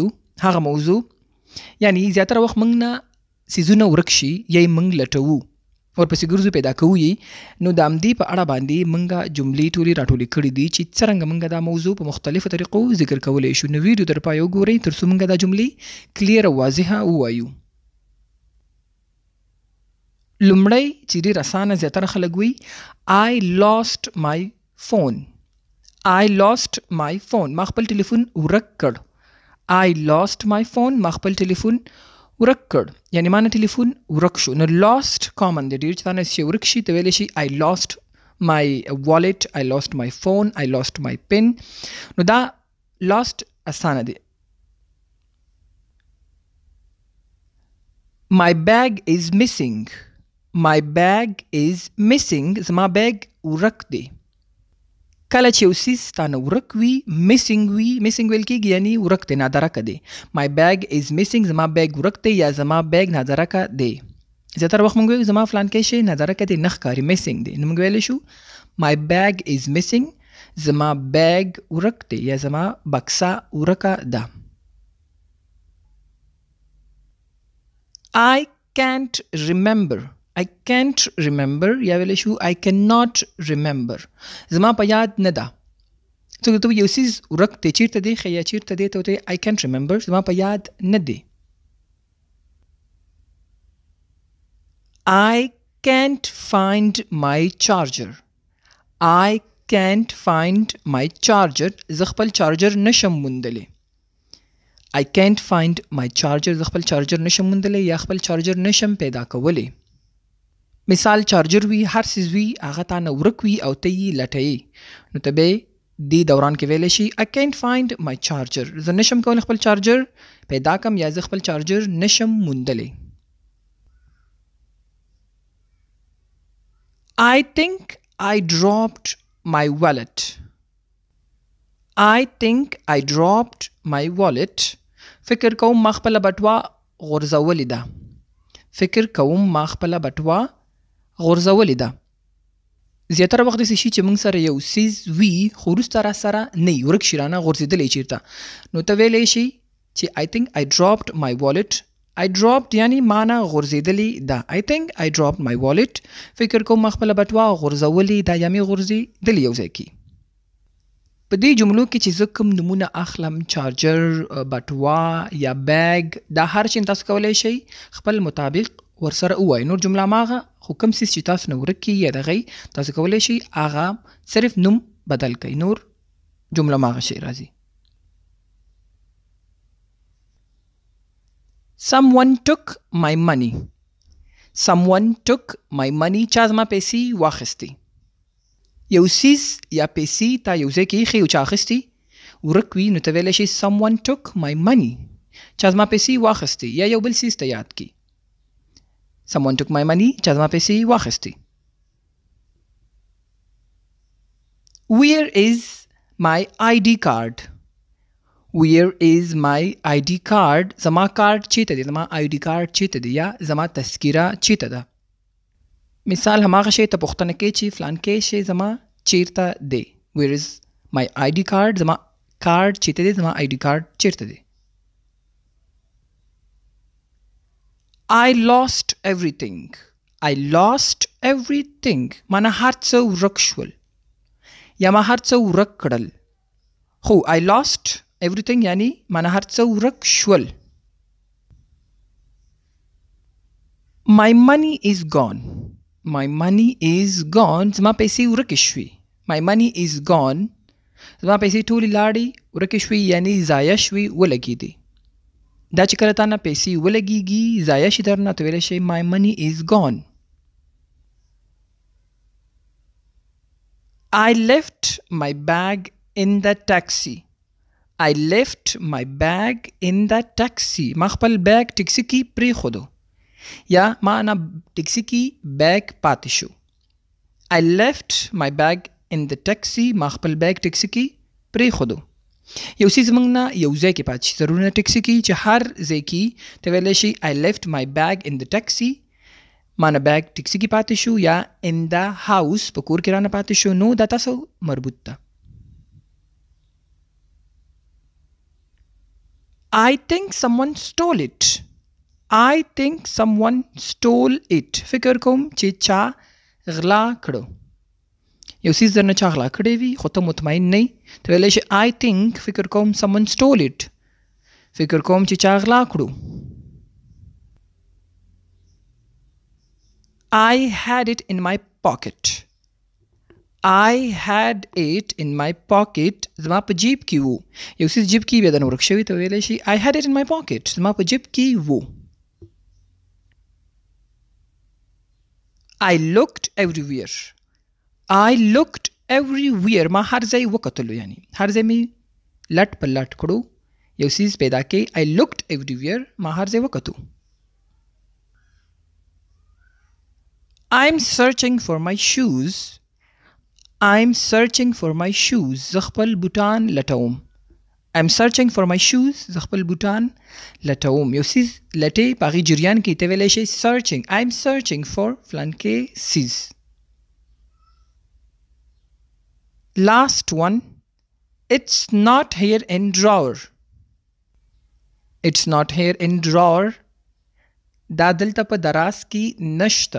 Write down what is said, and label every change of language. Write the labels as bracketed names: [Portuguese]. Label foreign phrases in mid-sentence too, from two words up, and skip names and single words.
[Pashto] هغه موضوع یعنی زیاتره وخت موږ نه څیزونه ورک شي یا یې موږ لټوو ورپسې ګرځو پیدا کوو یې، نو د همدې په اړه باندې موږ جملې ټولې راټولې کړي دي چې څرنګه موږ دا موضوع په مختلفو طریقو ذکر کولی شو. نو ویډیو تر پایه وګورئ تر څو موږ دا جملې کلیر او واضحه ووایو. لومړی چې ډېر اسانه زیاتره خلک وایي [English] I lost my phone. I lost my phone. [Pashto] ما خپل ټلیفون ورک کړ. [English] I lost my phone. [Pashto] ما خپل ټلیفون ورک کړ. یعنی ما نه ټلیفون ورک شو. نو [English] lost common [Pashto] دی. ډېر چې تا نه چې ورک شي ته ویلی شي [English] I lost my wallet. I lost my phone. I lost my pen. [Pashto] نو دا [English] lost [Pashto] اسانه دی. [English] My bag is missing. My bag is missing. [Pashto] زما بیگ ورک دی. کله چې یو څیز تا نه ورک وي missing ویل کېږي یعنی ورک دی، نادرکه دی. [English] My bag is missing. [Pashto] زما بیگ ورک دی یا زما بیگ نادرکه دی. زیاتره وخت موږ وایو زما فلانکی شی نادرکه دی، نه ښکاري missing دی. نو موږ ویلی شو [English] My bag is missing. [Pashto] زما بیگ ورک دی یا زما بکسه ورکه ده. [English] I can't remember. I can't remember [Pashto] یا ویلی شو [English] I cannot remember. [Pashto] زما په یاد نه ده. څوک ته یو څیز ورک دی، چیرته دی ښه یا چیرته دی ته ورته [English] I can't remember. [Pashto] زما په یاد نه دی. [English] I can't find my charger. I can't find my charger. [Pashto] زه خپل چارجر نشم موندلی. [English] I can't find my charger. [Pashto] زه خپل چارجر نشم موندلی یا خپل چارجر نشم پیدا کولی. مثال چارجر وي، هر څیز وي هغه تا نه ورک وي او ته یې لټوې، نو ته به دې دوران کې ویلی شي [English] I can't find my charger. [Pashto] زه نشم کولی خپل چارجر پیدا کم یا زه خپل چارجر نشم موندلی. [English] I think I dropped my wallet. I think I dropped my wallet. [Pashto] فکر کوم ما خپله بټوه غورځولې ده. فکر کوم ما خپله بټوه غورځولې ده. زیاتره وخت داسې شي چې موږ سره یو څیز وي خو وروسته را سره نه وي، ورک شي رانه غورځېدلی چېرته، نو ته ویلی شي چې [English] I think I dropped my wallet. I dropped [Pashto] یعنی ما نه غورځېدلې ده. [English] I think I dropped my wallet. [Pashto] فکر کوم ما خپله بټوه غورځولې ده یا مې غورځېدلې یو ځای کې. په دې جملو کې چې زه کوم نومونه اخلم، چارجر، بټوه یا بیگ، دا هر شی تاسو کولی شئ خپل مطابق ورسره ووایئ. نور جمله هماغه، خو کوم څیز چې تاسو نه ورک کړي یا د هغې تاسو کولی شئ هغه صرف نوم بدل کړئ، نور جمله هماغه شی راځي. [English] Someone took my money. Someone took my money. [Pashto] چا زما پیسې واخیستې. یو څیز یا پیسې تا یو ځای کې ایښې او چا اخیستې ورک وي، نو ته ویلی شي [English] Someone took my money. [Pashto] چا زما پیسې واخیستې یا یو بل څیز ته یاد کړي. [English] Someone took my money. [Pashto] چا زما پیسې واخیستې. [English] Where is my ID card? Where is my ID card? [Pashto] زما کارت چیرته دی، زما ID کارت چیرته دی یا زما تذکیره چیرته ده. مثال هماغه شی ته پوښتنه کوي چې فلانکی شی زما چیرته دی. [English] Where is my ID card? [Pashto] زما کارت چیرته دی، زما ID کارت چیرته دی. [English] I lost everything. I lost everything. [Pashto] مانا هر څه ورک شول یا ما هر څه ورک کړل. خو [English] I lost everything [Pashto] یعنی مانا هر څه ورک شول. [English] My money is gone. My money is gone. [Pashto] زما پیسې ورکې شوې. [English] My money is gone. [Pashto] زما پیسې ټولې لاړې ورکې شوې یعنی ضایع شوې، ولګېدې. دا چې کله تا نه پیسې ولګېږي ضایع شي در نه، ته ویلی شئ [English] My money is gone. I left my bag in the taxi. I left my bag in the taxi. [Pashto] ما خپل بیگ ټکسي کې پرېښودو یا ما نه ټکسي کې بیگ پاتې شو. [English] I left my bag in the taxi. [Pashto] ما خپل بیگ ټکسي کې پرېښودو. یو څیز موږ نه یو ځای کې پاتې شي، ضروري نه ټکسي کې چې هر ځای کې ته ویلی شي [English] I left my bag in the taxi. [Pashto] مانه بیگ ټیکسي کې پاتې شو یا [English] in the house [Pashto] په کور کې رانه پاتې شو نو دا تاسو مربوط ده. [English] I think someone stole it. I think someone stole it. [Pashto] فکر کوم چې چا غلا کړو. یو څیز درنه چا غلا کړی وي خو ته مطمئن نه یې ته ویلی شي [English] I think [Pashto] فکر کوم [English] someone stole it. [Pashto] فکر کوم چې چا غلا کړو. [English] I had it in my pocket. I had it in my pocket. [Pashto] زما په جیب کې وو. یو څیز جیب کې بیا درنه ورک شوي ته ویلی شي [English] I had it in my pocket. [Pashto] زما په جیب کې وو. [English] I looked everywhere. I looked everywhere. [Pashto] ما هر ځای وکتلو یعنی هر ځای مې لټ په لټ کړو یو څیز پیدا کې [English] I looked everywhere. [Pashto] ما هر ځای وکتو. [English] I'm searching for my shoes. I'm searching for my shoes. [Pashto] زه خپل بوټان لټوم. [English] I'm searching for my shoes. [Pashto] زه خپل بوټان لټوم. یو څیز لټې په هغې جریان کې ته ویلی شي searching. [English] I'm searching for [Pashto] فلانکې څیز. [English] Last one. It's not here in drawer. It's not here in drawer. [Pashto] دا دلته په دراز کې نشته.